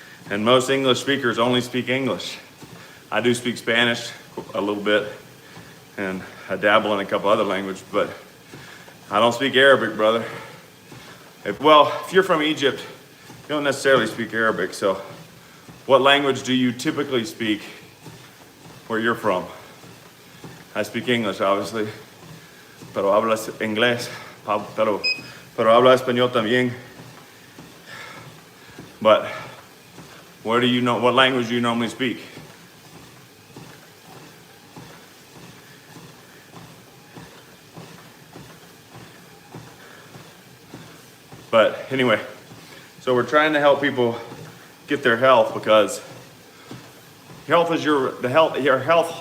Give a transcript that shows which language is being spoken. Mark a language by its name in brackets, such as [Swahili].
[English] And most English speakers only speak English. I do speak Spanish a little bit, and I dabble in a couple other languages, but I don't speak Arabic, brother. If you're from Egypt, you don't necessarily speak Arabic, so what language do you typically speak where you're from? I speak English, obviously, [Spanish] pero hablas inglés, pero habla español también. [English] But what language do you normally speak? But anyway, so we're trying to help people get their health, because health is your health.